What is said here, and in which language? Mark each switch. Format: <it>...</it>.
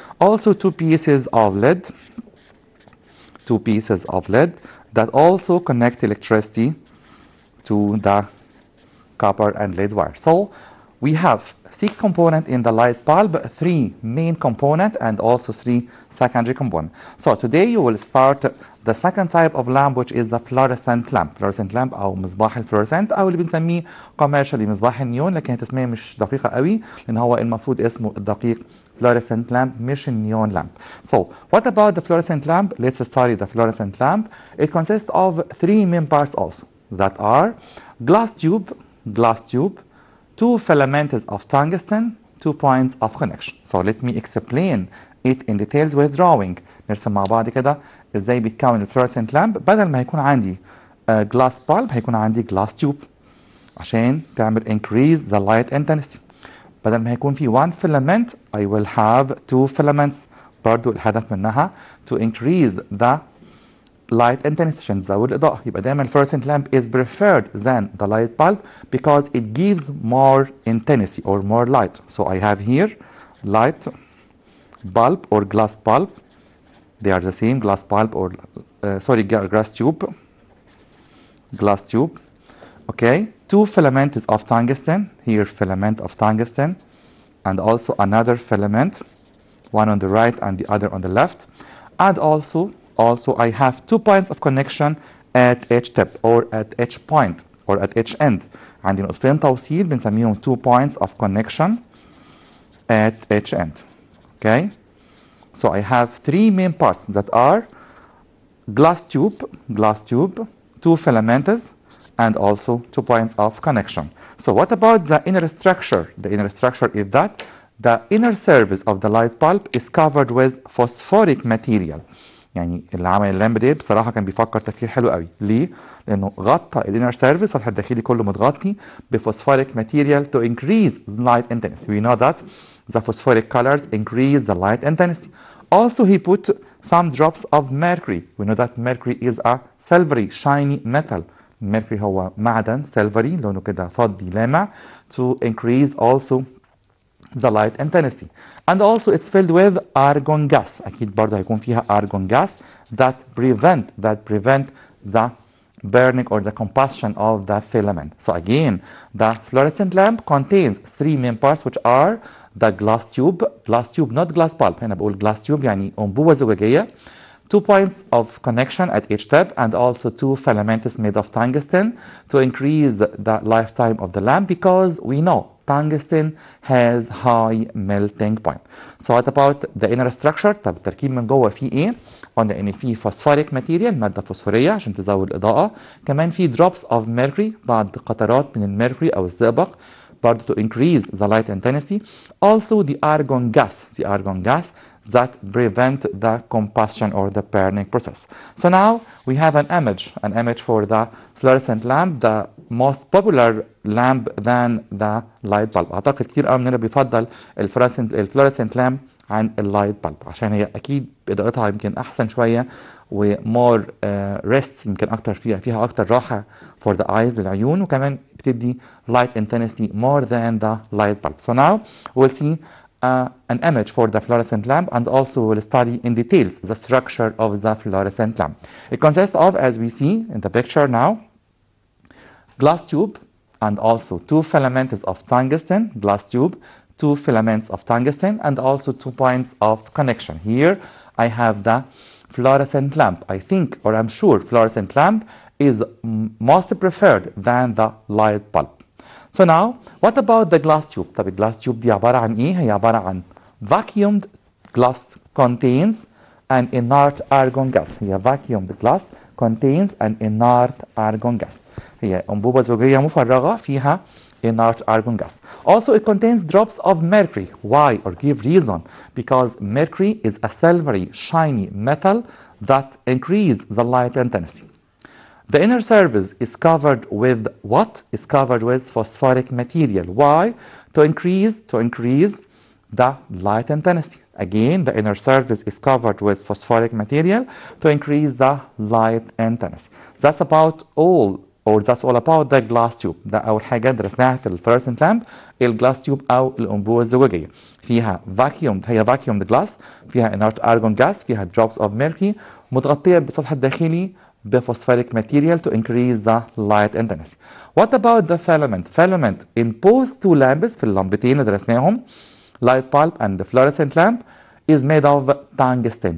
<en>Also two pieces of lead that also connect electricity to the copper and lead wire. So we have 6 components in the light bulb, 3 main components and also 3 secondary components. So today you will start the second type of lamp, which is the fluorescent lamp.</en> <ar>Fluorescent lamp أو مصباح الفلورسنت أو اللي بنسميه</ar> <en>commercially</en> <ar>مصباح النيون, لكن التسمية مش دقيقة قوي لأن هو المفروض اسمه الدقيق fluorescent lamp مش النيون lamp.</ar> <en>So what about the fluorescent lamp? Let's study the fluorescent lamp. It consists of 3 main parts also, that are glass tube, 2 filaments of tungsten, 2 points of connection. So let me explain it in details with drawing.</en> <ar>نرسم مع بعض كده ازاي بيتكون الفلورسنت لامب. بدل ما هيكون عندي glass bulb هيكون عندي glass tube عشان تعمل</ar> <en>increase the light intensity.</en> <ar>بدل ما هيكون في</ar> <en>1 filament I will have 2 filaments.</en> <ar>برضو الهدف منها</ar> <en>to increase the light intensity</en> <ar>عشان تزود الإضاءة. يبقى دايما</ar> <en>fluorescent lamp is preferred than the light bulb because it gives more intensity or more light. So I have here light bulb or glass bulb. They are the same, glass bulb or glass tube. Okay, 2 filaments of tungsten. Here filament of tungsten, and also another filament, one on the right and the other on the left, and also I have 2 points of connection at each tip or at each point or at each end.</en> <ar>عندي نقطتين توصيل بنسميهم</ar> <en>2 points of connection at each end. Okay, so I have 3 main parts that are glass tube, 2 filaments, and also 2 points of connection. So what about the inner structure? The inner structure is that the inner surface of the light bulb is covered with phosphoric material.</en> <ar>يعني اللي عمل اللامب دي بصراحه كان بيفكر تفكير حلو قوي. ليه؟ لانه غطى الانر سيرفيس, السطح الداخلي كله متغطي بفوسفوريك ماتيريال</ar> <en>to increase light intensity. We know that the phosphoric colors increase the light intensity. Also he put some drops of mercury. We know that mercury is a silvery shiny metal. mercury</en> <ar>هو معدن</ar> <en>silvery</en> <ar>لونه كده فضي لامع</ar> <en>to increase also the light intensity. And also it's filled with argon gas.</en> <ar>أكيد برضه هيكون فيها</ar> <en>argon gas that prevent the burning or the combustion of the filament. So again, the fluorescent lamp contains 3 main parts, which are the glass tube, not glass bulb.</en> <ar>هنا بقول glass tube يعني أنبوبة زجاجية.</ar> <en>2 points of connection at each tip, and also 2 filaments made of tungsten to increase the lifetime of the lamp, because we know tungsten has high melting point. So what about the inner structure؟</en> <ar>طب التركيب من جوه فيه ايه؟ قلنا ان فيه phosphoric material، مادة فوسفورية عشان تزود الإضاءة، كمان فيه</ar> <en>drops of mercury،</en> <ar>بعض قطرات من الميركوري أو الزئبق برضه</ar> <en>to increase the light intensity. Also the argon gas that prevent the combustion or the burning process. So now we have an image for the fluorescent lamp, the most popular lamp than the light bulb.</en> <ar>أعتقد كتير قوي مننا بيفضل الفلوريسنت لامب عن اللايت بالب عشان هي أكيد إضاءتها يمكن أحسن شوية ومور ريست، يمكن أكتر فيها أكتر راحة</ar> <en>for the eyes</en> <ar>للعيون، وكمان بتدي</ar> <en>light intensity more than the light bulb. So now we'll see an image for the fluorescent lamp, and also we'll study in details the structure of the fluorescent lamp. It consists of, as we see in the picture now, glass tube and also two filaments of tungsten, glass tube, two filaments of tungsten, and also 2 points of connection. Here I have the fluorescent lamp. I think, or I'm sure, fluorescent lamp is most preferred than the light bulb. So now, what about the glass tube?</en> <ar>طب الجلاس tube دي عبارة عن ايه؟ هي عبارة عن</ar> <en>vacuumed glass contains an inert argon gas.</en> <ar>هي</ar> <en>vacuumed glass contains an inert argon gas.</en> <ar>هي أنبوبة زجاجية مفرغة فيها</ar> <en>inert argon gas. Also, it contains drops of mercury. Why? Or give reason. Because mercury is a silvery, shiny metal that increases the light intensity. The inner surface is covered with what? Is covered with phosphoric material. Why? To increase the light intensity. Again, the inner surface is covered with phosphoric material to increase the light intensity. That's about all, or that's all about the glass tube.</en> <ar>ده أول حاجة درسناها في الفلوريسنت لامب، الجلاس تيوب أو الأنبوبة الزجاجية. فيها هي</ar> <en>vacuumed glass، فيها inert argon gas، فيها drops of mercury،</en> <ar>متغطية بالسطح الداخلي</ar> <en>بphosphoric material to increase the light intensity. What about the filament? Filament in both two lamps،</en> <ar>في اللمبتين اللي درسناهم</ar> <en>light bulb and the fluorescent lamp, is made of tungsten.</en>